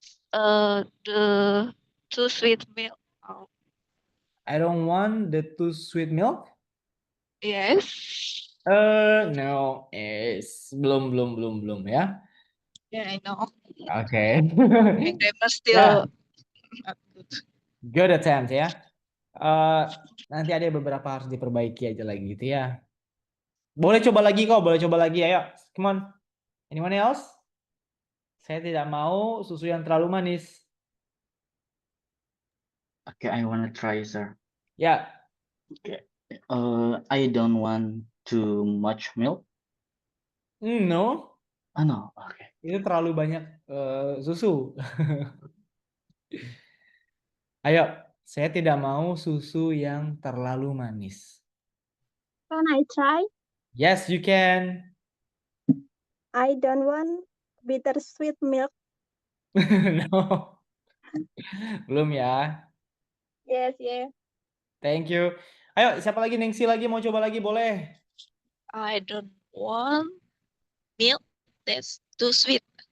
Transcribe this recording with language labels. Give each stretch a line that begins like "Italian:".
English: The too sweet milk. Oh, I don't want the too sweet milk. yes. No,
Indonesian: belum ya.
English: Yeah, I know.
Indonesian: Oke.
English: My grammar still not good. Good attempt ya.
Indonesian: Nanti ada beberapa harus diperbaiki aja lagi gitu ya. Boleh coba lagi kok, boleh coba lagi. Ayo,
English: come on. Anyone else?
Indonesian: Saya tidak mau susu yang terlalu manis.
English: Okay, I wanna try, sir.
Indonesian: Ya,
English: I don't want too much milk. no. Oh no, okay.
Indonesian: Itu terlalu banyak susu. Ayo, saya tidak mau susu yang terlalu manis.
English: Can I try? Yes, you can. I don't want bittersweet milk. No.
Indonesian: Belum ya.
English: Yes, yeah. Thank you.
Indonesian: Ayo, siapa lagi? Nengsi lagi mau coba lagi boleh.
English: I don't want milk that's too sweet.